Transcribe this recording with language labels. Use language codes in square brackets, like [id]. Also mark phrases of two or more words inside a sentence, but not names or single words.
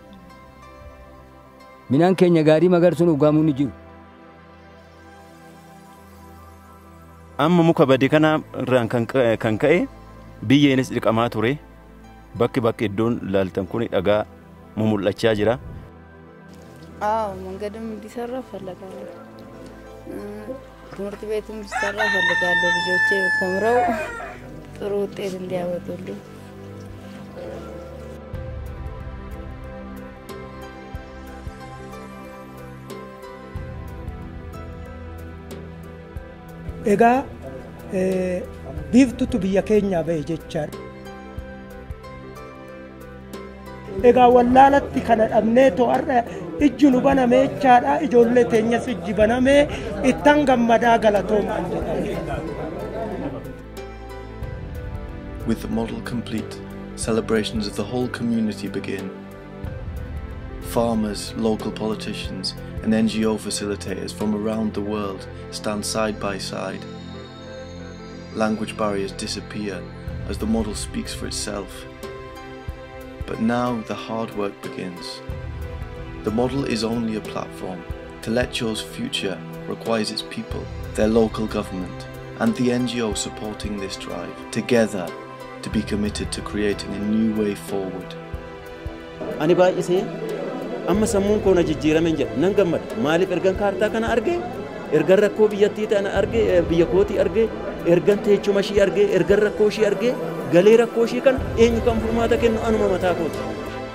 [om] Minaan keenya gaarii magarsuun ugaamuu ni jiru. Amma muka badii kana irraan kan ka'e biyyeenis dhiqamaa ture. Bakki iddoon laaltan kun dhagaa mul'achaa jira. [am] መንገድም እንዲሰራ እፈልጋለሁ። ትምህርት ቤትም እንዲሰራ እፈልጋለሁ። ልጆቼ ተምረው ጥሩ ውጤት እንዲያመጡልኝ። [om] Egaa biiftutu biyya keenya bahe jechaadha. Egaa wallaalatti kana dhabnee too har'a ijji nu banamee jechaadha. Ijoollee teenyas ijji banamee ittan gammadaa galatoomaan jedhama. [en] With the model complete, celebrations of the whole community begin. Farmers, local politicians, and NGO facilitators from around the world stand side by side. Language barriers disappear as the model speaks for itself. But now the hard work begins. The model is only a platform. Telecho's future requires its people, their local government, and the NGO supporting this drive, together to be committed to creating a new way forward. [om] Amma sammuun koona jijjiirame jedha nan gammada maaliif ergan kaartaa kana arge ergan rakkoo biyyattii tana arge biyya kooti arge ergan teechuma ishii arge ergan rakkoo ishii arge galee rakkoo ishii kana eenyu kan furmaata kennu anuma mataa kooti.